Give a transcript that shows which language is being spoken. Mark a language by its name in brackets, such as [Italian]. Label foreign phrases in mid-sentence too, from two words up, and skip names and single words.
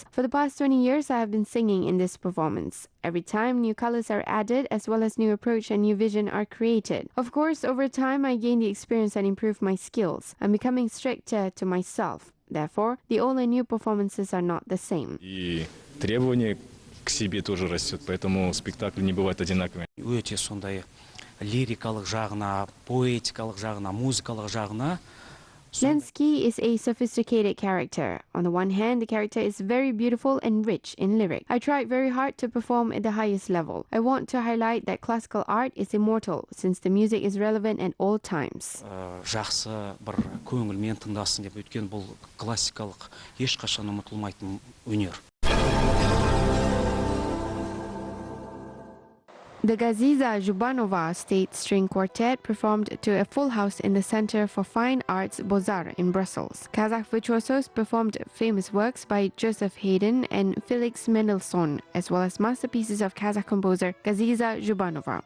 [English] For the past 20 years, I have been singing in this performance. Every time, new colors are added, as well as new approach and new vision are created. Of course, over time, I gained the experience and improved my skills. I'm becoming stricter to myself. Therefore, the old and new performances are not the same. [Russian] К себе тоже растет, поэтому спектакль не бывает одинаковым. [Kazakh] Өте сондай лирикалық жағына, поэтикалық жағына, музыкалық жағына. [English] Lenski is a sophisticated character. On the one hand, the character is very beautiful and rich in lyric. I tried very hard to perform at the highest level. I want to highlight that classical art is immortal, since the music is relevant at all times. [Kazakh] Жақсы бір көңілмен тыңдасын деп, өткен бұл классикалық ешқашан ұмытылмайтын өнер. [English] The Gaziza Zhubanova State String Quartet performed to a full house in the Center for Fine Arts Bozar in Brussels. Kazakh virtuosos performed famous works by Joseph Haydn and Felix Mendelssohn, as well as masterpieces of Kazakh composer Gaziza Zhubanova.